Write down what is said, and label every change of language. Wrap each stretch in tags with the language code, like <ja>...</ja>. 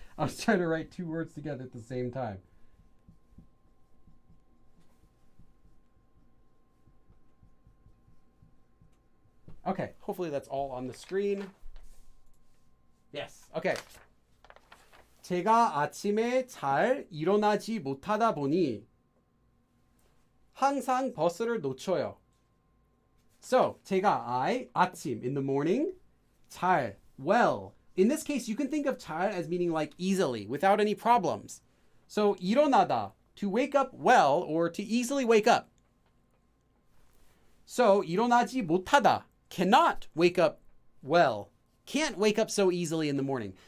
<en>I was trying to write two words together at the same time. Okay, hopefully that's all on the screen. Yes, okay.</en> <ko>제가 아침에 잘 일어나지 못하다 보니 항상 버스를 놓쳐요.</ko> <en>So,</en> <ko>제가 아침,</ko> <en>in the morning, 잘, well, in this case, you can think of 잘 as meaning like easily, without any problems. So 일어나다, to wake up well or to easily wake up. So 일어나지 못하다, cannot wake up well, can't wake up so easily in the morning.</en>